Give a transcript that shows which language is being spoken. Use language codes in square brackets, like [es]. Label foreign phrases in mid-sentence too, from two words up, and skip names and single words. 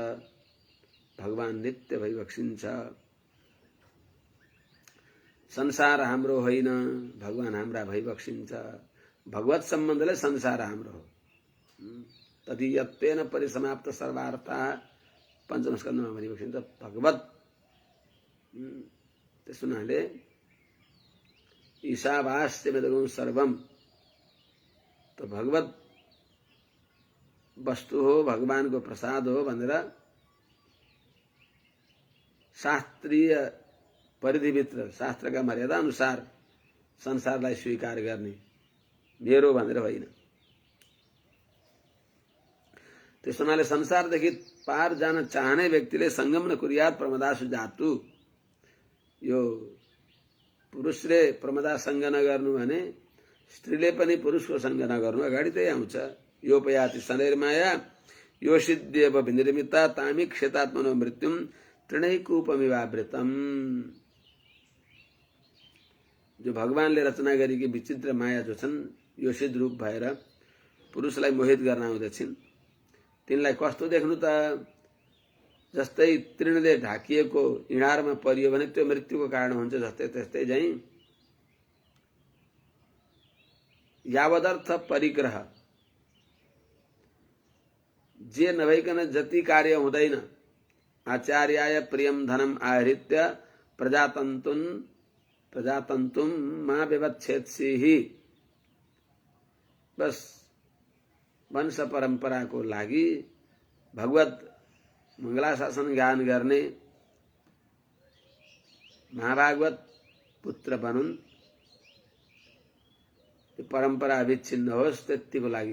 [ne] भगवान नित्य भई बक्सिन्छ। संसार हाम्रो होइन, भगवान हाम्रा भई बक्सिन्छ। भगवत सम्बन्धले संसार हाम्रो हो। [sa] तदीयत्वेन परिसमाप्त सर्वार्था [ne] पंचम स्कन्धमा भनिबक्सिन्छ भगवत त्यस हुनाले [sa] ईशावास्यमिदगुं सर्वम [ne] तो भगवत वस्तु हो, भगवान को प्रसाद हो भनेर शास्त्रीय परिधिभित्र शास्त्रका मर्यादा अनुसार संसारलाई स्वीकार गर्ने मेरो भनेर होइन। त्यस हुनाले संसारदेखि पार जान चाहने व्यक्तिले [sa] संगम नकुर्यात् प्रमदासु जातु। [ne] यो पुरुषले प्रमदा संग नगर्नु भने स्त्रीले पनि पुरुषको संग नगर्नु अगाडि त्यही आउँछ। [sa] योपयाति शनैर्माया यो सिद्ध्येव विनिर्मिता तामीक्षेतात्मनो मृत्युम तृणैकूपमिवावृतम। [ne] जो भगवानले रचना गरेकी विचित्र माया जो छन् यो सिद्ध रूप भएर पुरुषलाई मोहित गर्न आउँदछिन्। तिनलाई कस्तो देख्नु त, जस्तै तृणले ढाकिएको इँडारमा परियो भने त्यो मृत्युको कारण हुन्छ जस्तै त्यस्तै झैं [sa] यावदर्थ परिग्रह [ne] जे नभइकन जति कार्य हुँदैन [sa] आचार्याय प्रियम धनम आहृत्य प्रजातन्तुम मा विवच्छेत्सिहि। [ne] बस वंश परम्पराको लागि भगवत मंगलाशासन ज्ञान गर्ने महाभागवत पुत्र बनुन्, परम्परा अविच्छिन्न होस् त्यतिको लागि।